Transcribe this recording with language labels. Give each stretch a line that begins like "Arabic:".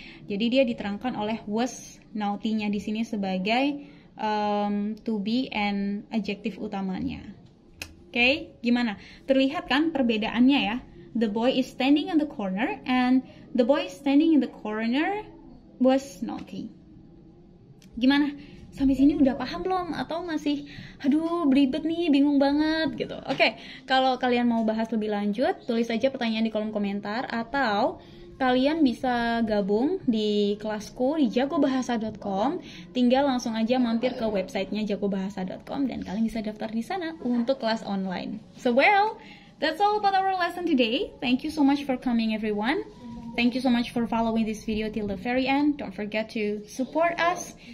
Indonesian: Jadi dia diterangkan oleh was naughty-nya di sini sebagai to be and adjektif utamanya. Oke, gimana? Terlihat kan perbedaannya ya?
English: The boy is standing in the corner and the boy standing in the corner was naughty.
Indonesian: Gimana? Sampai sini udah paham belum? Atau masih, aduh beribet nih, bingung banget gitu. Oke, kalau kalian mau bahas lebih lanjut, tulis aja pertanyaan di kolom komentar. Atau kalian bisa gabung di kelasku di jagobahasa.com. Tinggal langsung aja mampir ke websitenya jagobahasa.com dan kalian bisa daftar di sana untuk kelas online.
English: So well, that's all about our lesson today. Thank you so much for coming everyone. Thank you so much for following this video till the very end. Don't forget to support us.